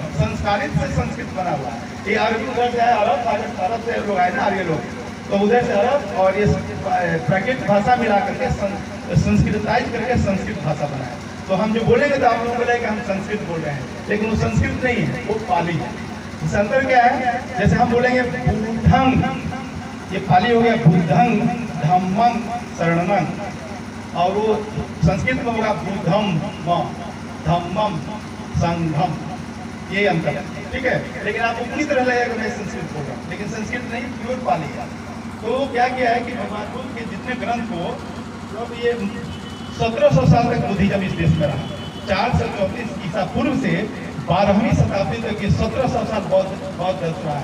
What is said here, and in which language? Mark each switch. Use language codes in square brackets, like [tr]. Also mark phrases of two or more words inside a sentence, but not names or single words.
[hi] संस्कारित से संस्कृत बना हुआ है। ये अरबी उधर से अरब से लोग आए ना, आर्य लोग, तो उधर से अरब और ये प्राकृत भाषा मिला करके संस्कृताइज करके संस्कृत भाषा बनाया। तो हम जो बोलेंगे तो आप लोग बोलेंगे हम संस्कृत बोल रहे हैं, लेकिन वो संस्कृत नहीं है, वो पाली है। इस अंतर क्या है? जैसे हम बोलेंगे बुद्धं, ये पाली हो गया [pi] बुद्धं धम्मं शरणं, [hi] और वो संस्कृत में होगा [sa] बुद्धम धम्मम संघम, [hi] ये अंतर है, ठीक है। लेकिन आप अपनी तरह लगेगा मैं संस्कृत बोल रहा हूँ, लेकिन संस्कृत नहीं, प्योर पाली है। तो क्या किया है कि भगवान बुद्ध के जितने ग्रंथ को, जब ये 1700 साल तक बुद्धिज्म इस देश में रहा, 434 ईसा पूर्व से 12वीं शताब्दी तक ये 1700 साल बौद्ध रहा है।